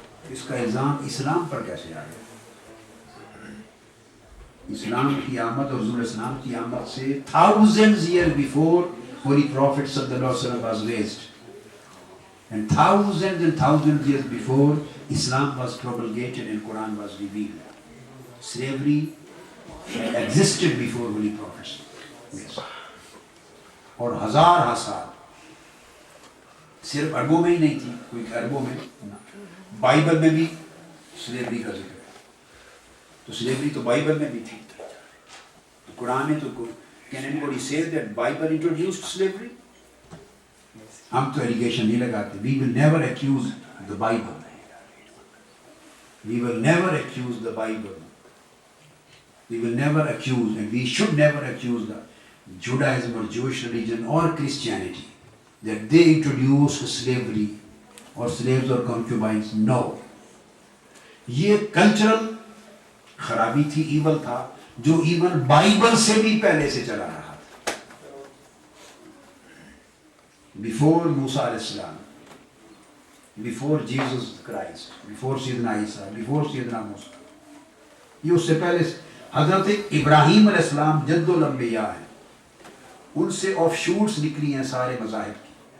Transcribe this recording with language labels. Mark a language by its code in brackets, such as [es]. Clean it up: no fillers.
[ur] اس کا الزام اسلام پر کیسے آ گیا؟ اسلام کی آمد اور حضور علیہ السلام کی آمد سے [en] thousands years before Holy Prophet صلی اللہ علیہ وسلم was raised, and thousands years before Islam was promulgated and Quran was revealed. Slavery existed before Holy Prophets. Yes. [ur] اور ہزارہ سال صرف عربوں میں ہی نہیں تھی، کوئی عربوں میں، بائبل میں بھی سلیوری کا ذکر ہے. تو سلیوری تو بائبل میں بھی تھی، تو قرآن میں تو [en] can anybody say that Bible introduced slavery? [ur] ہم تو ایلیگیشن نہیں لگاتے. [en] We will never accuse the Bible. We will never accuse the Bible. We will never accuse, and we should never accuse the Judaism or Jewish religion or Christianity that they introduced slavery or slaves or concubines. No. [ur] یہ cultural خرابی تھی، evil تھا، جو even Bible سے بھی پہلے سے چلا رہا تھا. بیفور موسیٰ علیہ السلام، بیفور جیزس کرائسٹ، بیفور سیدنا عیسیٰ، بیفور سیدنا موسیٰ، یہ اس سے پہلے حضرت ابراہیم علیہ السلام جد الانبیاء ہیں، ان سے آف شوٹس نکلی ہیں سارے مذاہب کی.